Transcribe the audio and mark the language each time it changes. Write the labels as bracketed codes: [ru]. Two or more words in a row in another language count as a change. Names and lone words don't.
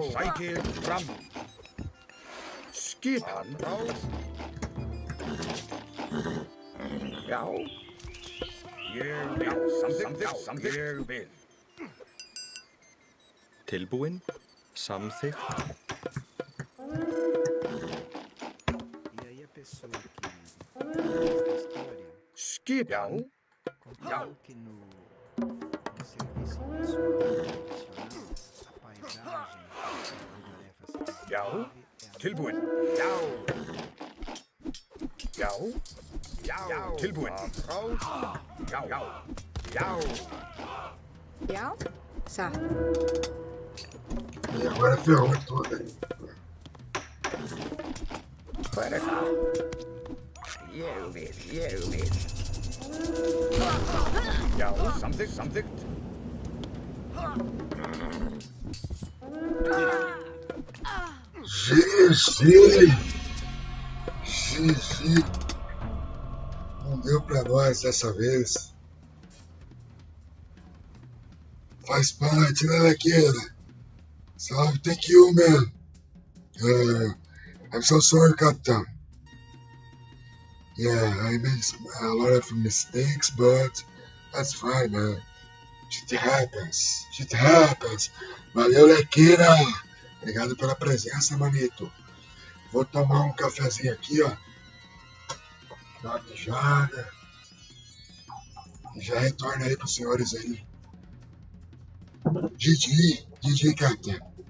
[is] Sækir fram. Skipan. Átás. Já. Ég vil. Samþykkt. Ég vil. Tilbúin. Samþykkt. [pt] E aí a pessoa que fez a história [is] Skipan. [pt] contou que no serviço profissional, a paisagem onde a tarefa se desenvolve [is] Já. [pt] é a [is] Tilbúin. Já. Já. Já. Tilbúin. Já. Já. Já, satt. [pt] E agora ferrou tudo. [is] Hver er það? Ég vil. Já. Samþykkt. [pt] Gigi. Não deu pra nós dessa vez. Faz parte, né, Laqueira? Salve, [en] thank you, man. I'm so sorry, Captain. Yeah, I made a lot of mistakes, but that's fine, man. Shit happens. [pt] Valeu, Lequeira. Obrigado pela presença, manito. Vou tomar um cafezinho aqui, ó. Dar uma mijada. E já retorno aí pros senhores aí. Didi, Captain.